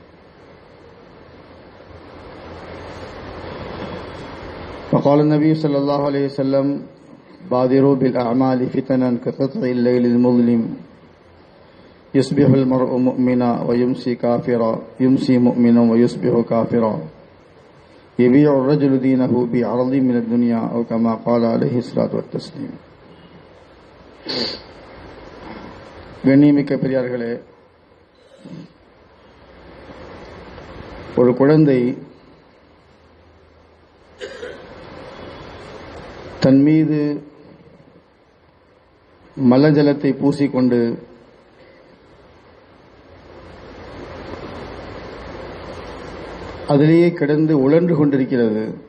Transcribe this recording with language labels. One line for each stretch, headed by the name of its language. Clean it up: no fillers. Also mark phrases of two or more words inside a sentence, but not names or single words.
Arabic: وقال النبي صلى الله عليه وسلم: بادروا بالأعمال فتنا كقطع الليل المظلم، يصبح المرء مؤمنا ويمسي كافرا، يمسي مؤمنا ويصبح كافرا، يبيع الرجل دينه بعرض من الدنيا، أو كما قال عليه الصلاة والتسليم.
Tamil: கண்ணியமிக்க பெரியார்களே, ஒரு குழந்தை தன் மீது மலஜலத்தை பூசிக்கொண்டு அதிலேயே கிடந்து உழன்று கொண்டிருக்கிறது.